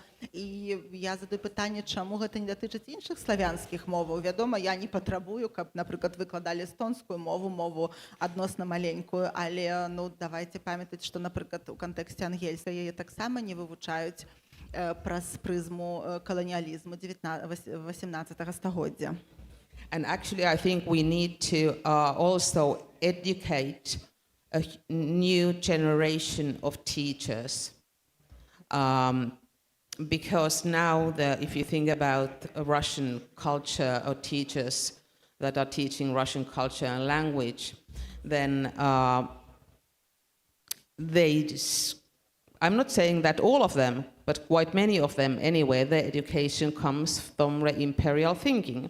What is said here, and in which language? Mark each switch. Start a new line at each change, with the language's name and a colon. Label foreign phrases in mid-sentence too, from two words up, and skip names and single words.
Belarusian: І я задаю пытанне, чаму гэта не датычыць іншых славянскіх моваў. Вядома, я не патрабую, каб, напрыклад, выкладалі эстонскую мову адносна маленькую, але давайте памятаць, што, напрыклад, у кантэксце ангельскай яе таксама не вывучаюць праз прызму каланіялізму 18 стагоддзя.
English: And actually, I think we need to also educate a new generation of teachers. Because now, if you think about Russian culture or teachers that are teaching Russian culture and language, then I'm not saying that all of them, but quite many of them anyway, their education comes from imperial thinking.